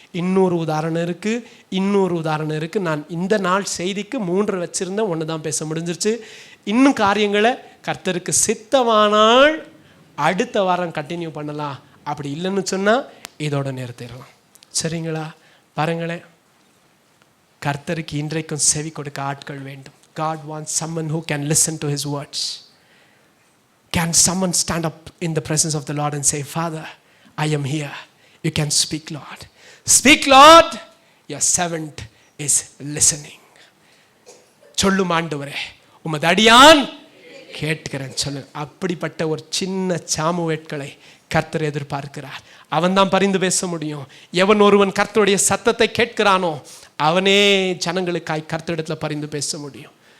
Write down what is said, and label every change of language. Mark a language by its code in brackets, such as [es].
[ta] இன்னொரு உதாரணம் இருக்கு. நான் இந்த நாள் செய்திக்கு 3 வச்சிருந்தேன், 1 தான் பேச முடிஞ்சிருச்சு. இன்னும் காரியங்களை கர்த்தருக்கு சித்தமானால் அடுத்த வாரம் கண்டினியூ பண்ணலாம். அப்படி இல்லைன்னு சொன்னால் இதோட நிறுத்திடலாம். சரிங்களா? பாருங்களேன், கர்த்தருக்கு இன்றைக்கும் செவி கொடுக்க ஆட்கள் வேண்டும். [en] God wants someone who can listen to his words. Can someone stand up in the presence of the Lord and say, Father, I am here. You can speak, Lord. Speak, Lord. Your servant is listening. [ta] சொல்லும் ஆண்டவரே, உமது அடியான் கேட்கிறேன் சொல்லு. அப்படிப்பட்ட ஒரு சின்ன சாமுவேட்களை கர்த்தர் எதிர்பார்க்கிறார். அவன் தான் பரிந்து பேச முடியும். எவன் ஒருவன் கர்த்தருடைய சத்தத்தை கேட்கிறானோ அவனே ஜனங்களுக்காய் கர்த்தரிடத்தில் பரிந்து பேச முடியும்.